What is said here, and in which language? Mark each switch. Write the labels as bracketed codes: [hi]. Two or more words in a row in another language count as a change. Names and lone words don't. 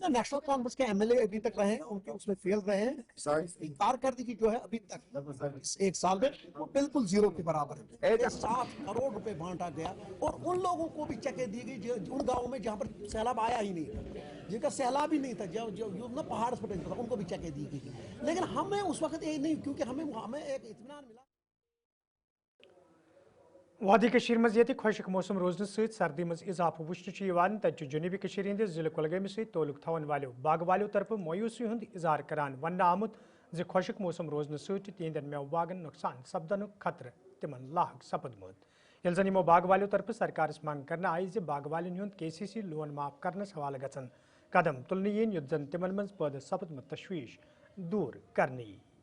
[ur] میں نیشنل کانفرنس کے MLA ابھی تک رہے ہیں ان کے اس میں فیل رہے ہیں کارکردگی جو ہے ابھی تک ایک سال میں وہ بالکل زیرو کے برابر ہے 7 کروڑ روپے بانٹا گیا اور ان لوگوں کو بھی چیکیں دی گئی ان گاؤں میں جہاں پر سیلاب آیا ہی نہیں جن کا سیلاب ہی نہیں تھا جو پہاڑ پر ان کو بھی چیکیں دی گئی لیکن ہمیں اس وقت یہ نہیں کیونکہ ہمیں ایک اطمینان ملا [ks] وادی کشیر مز یہ خشک موسم روزن ست سردی مز اضافہ وچھن تت جنوبی کشیر ہندس ضلع کلگامس ست تعلق تھون والو باغ والو طرف مایوسی ہند اظہار کران ون آمت زِ خشک موسم روزن ست تہندین میوٕ باغن نقصان سپدن خطرہ تمن لاحق سپدمت یل زن یمو باغ والو طرف سرکارس منگ کرنا آئی زِ باغ والن ہند KCC لون معاف کرنس حوالہ گژھن قدم تلنہٕ یِن یُتھ زن تمن مز پٲدٕ سپدمت تشویش دور کرنہٕ یی